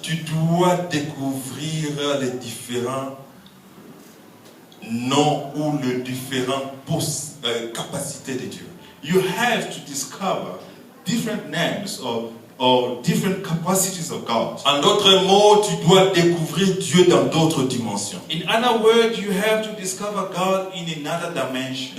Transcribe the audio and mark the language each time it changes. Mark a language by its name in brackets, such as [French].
[French] tu dois découvrir les différents noms ou les différentes capacités de Dieu. [English] you have to discover different names or different capacities of God. [French] En d'autres mots, tu dois découvrir Dieu dans d'autres dimensions. [English] In other words, you have to discover God in another dimension.